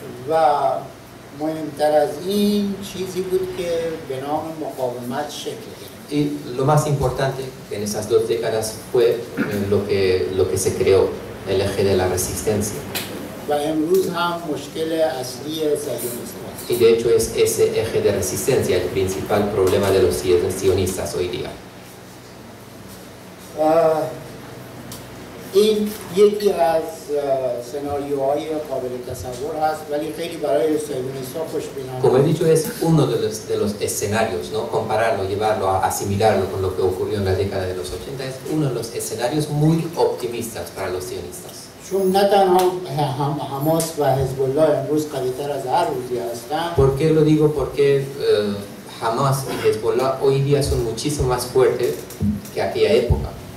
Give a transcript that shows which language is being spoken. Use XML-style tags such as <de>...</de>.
<fa>و مهمتر از این چیزی بود که به نام مقاومت شکل گرفت.</fa> <es>Y lo más importante en esas 2 décadas fue lo que se creó, el eje de la resistencia.</es> <fa>و امروز هم مشکل اصلی صهیونیست‌ها است.</fa> <es>Y de hecho es ese eje de resistencia el principal problema de los sionistas hoy día.</es> <fa>این یکی از سناریوهای قابل تصور هست ولی خیلی برای صهیونیست‌ها خوشبینانه.</fa> <es>Como he dicho, es uno de los escenarios, ¿no? Compararlo, llevarlo, asimilarlo con lo que ocurrió en la década de los 80 es uno de los escenarios muy optimistas para los sionistas.</es> <fa>چون نه تنها حماس و حزب الله امروز قوی‌تر از هر روزی هستند.</fa> <es>¿Por qué lo digo? Porque Hamas y Hezbollah hoy día son muchísimo más fuertes que aquella época.</es>